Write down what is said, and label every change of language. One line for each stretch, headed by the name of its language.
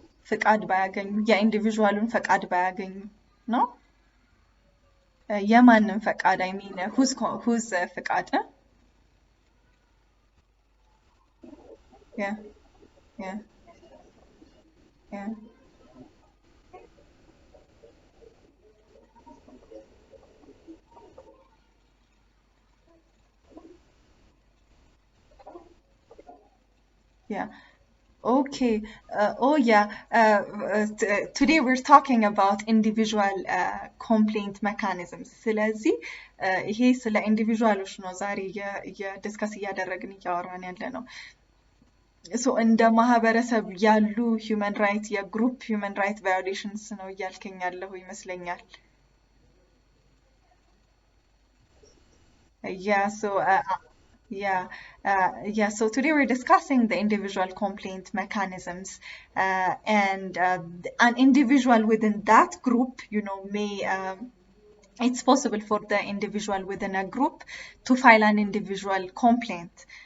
Amharic: ፍቃድ ባያገኙ የኢንዲቪዥዋሉን ፈቃድ ባያገኙ ነው የማንም ፈቃድ
English: አይ ሚን ሁዝ
Amharic: ፍቃድ ያ ያ ያ ያ
English: Okay. Oh, yeah. Today we're talking about individual complaint mechanisms.
Amharic: ስለዚህ ይሄ ስለ ኢንዲቪዥዋሎች ነው ዛሬ የዲስከስ እያደረግን እያወራን ያለ ነው። እንደ ማህበረሰብ ያሉ ሂውመን ራይት የግሩፕ ሂውመን ራይት ቫዮሌሽንስ ነው እያልከኝ ያለሁ ይመስለኛል።
English: Yeah, so Yeah, yeah. So today we're discussing the individual complaint mechanisms, and an individual within that group, may it's possible for the individual within a group to file an individual complaint.